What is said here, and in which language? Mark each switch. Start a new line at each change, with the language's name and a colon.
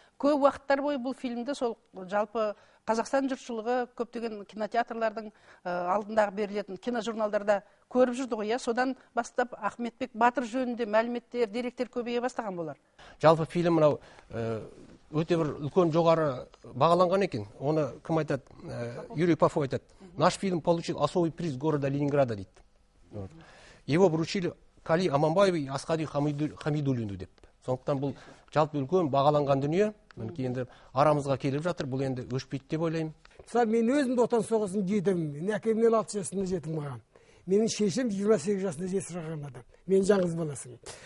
Kazakh: Көп уақыттар бойы бұл фильмді сол жалпы Қазақстан жұртшылығы көптеген кинотеатрлардың алдындағы берілетін киножурналдарда көріп жүрді ғой. Содан бастап Ахметбек Батыр жөнінде мәліметтер, деректер көбейе бастаған болар. Жалпы фильм мынау өте бір үлкен жоғары бағаланған екен. Оны кім айтады? Юрий Попов айтады.
Russian: Наш фильм получил особый приз города Ленинграда
Kazakh: дейді.
Russian: Его вручили Қали Аманбаеву и Асқари Хамидуллину
Kazakh: деп. Сондықтан бұл жалпы үлкен бағаланған дүние. Енді арамызға келіп жатыр, бұл енді өшпейді деп ойлаймын. Мен өзім отан соғысын жедім. Мен әкемнен 6 жасында жетім болған. Менің шешем 28 жасында жесірған адам. Мен жаңыз баласымын.